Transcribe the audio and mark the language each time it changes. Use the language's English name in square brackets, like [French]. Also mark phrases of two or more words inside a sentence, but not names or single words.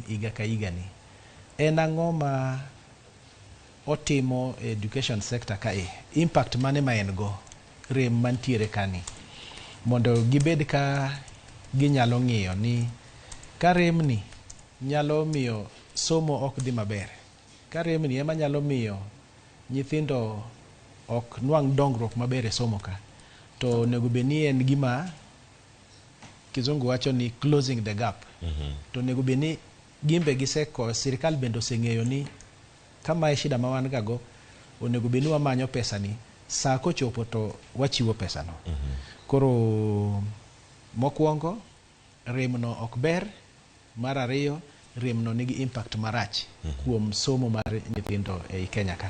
[Luo (Kenya and Tanzania)] higa ka higa ni en ang'o ma otimo [English] education sector [Luo (Kenya and Tanzania)] kae, impact mane ma en go rem mantiere kani, mondo gibed ka ginyalo ng'iyo ni ka rem ni nyalo miyo somo ok dhi maber, ka rem ni ema nyalo miyo nyithindo ok nwang' dongruok maber e somo ka, to onego bed ni en gima kizungu wacho ni [English] closing the gap. [Luo (Kenya and Tanzania)] To onego bed ni gimbe sirikal bende oseng'eyo ni kama e shida ma wan gago, onego bed ni wamanyo pesa ni, saa kochopo to wachiwo pesa no. Koro mokwongo rem no ok ber, mar ariyo rem no nigi impact marach kuom somo mar nyithindo ei Kenya ka.